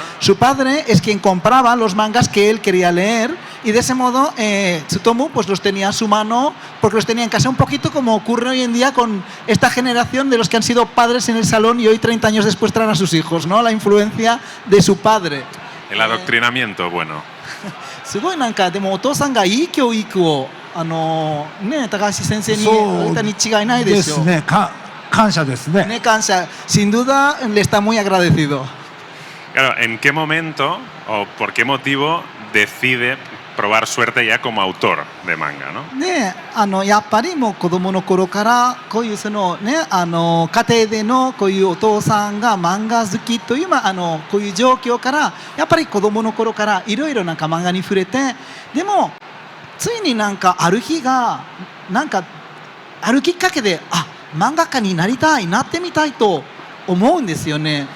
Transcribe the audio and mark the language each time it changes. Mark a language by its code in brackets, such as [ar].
[es] Su padre es quien compraba los mangas que él quería leer, y de ese modo Tsutomu pues los tenía a su mano, porque los tenía en casa, un poquito como ocurre hoy en día con esta generación de los que han sido padres en el salón y hoy 30 años después traen a sus hijos, ¿no? La influencia de su padre. El adoctrinamiento, bueno. [ja] すごいなんかでもお父さんがいい教育をね、高橋先生にあげたに違いないでしょう。ですね。感謝ですね。ね、感謝。 [es] Sin duda le está muy agradecido. Claro, ¿en qué momento o por qué motivo decide probar suerte ya como autor de manga, ¿no? [ja] ね、やっぱりもう子供の頃からこういうそのね、家庭でのこういうお父さんが漫画好きというこういう状況から、やっぱり子供の頃からいろいろなんか漫画に触れて、でもついになんかある日がなんかあるきっかけで漫画家になりたい、なってみたいと思うんですよね。